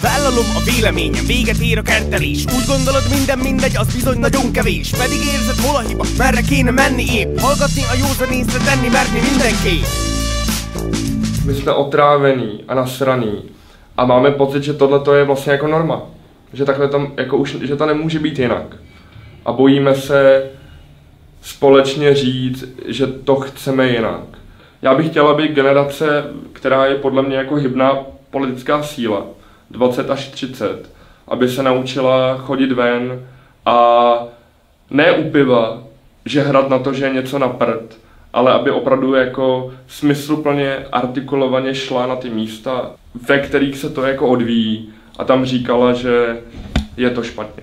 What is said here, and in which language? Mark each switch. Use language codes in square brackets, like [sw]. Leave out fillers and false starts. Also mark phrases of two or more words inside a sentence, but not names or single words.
[hu] Vállalom a véleményem, véget ér a kertelés. Úgy gondolod minden mindegy, az bizony nagyon kevés. Pedig érzed hol a hiba, merre kéne menni épp. Hallgatni a józan észre, tenni merni mindenképp. [cs] My jsme otrávený a nasraný a máme pocit, že tohle je vlastně jako norma. Že takhle tam, jako už, že to nemůže být jinak. A bojíme se společně říct, že to chceme jinak. Já bych chtěla být generace, která je podle mě jako hybná politická síla, 20 až 30, aby se naučila chodit ven a ne u piva, že hrát na to, že je něco na prd, ale aby opravdu jako smysluplně, artikulovaně šla na ty místa, ve kterých se to jako odvíjí a tam říkala, že je to špatně.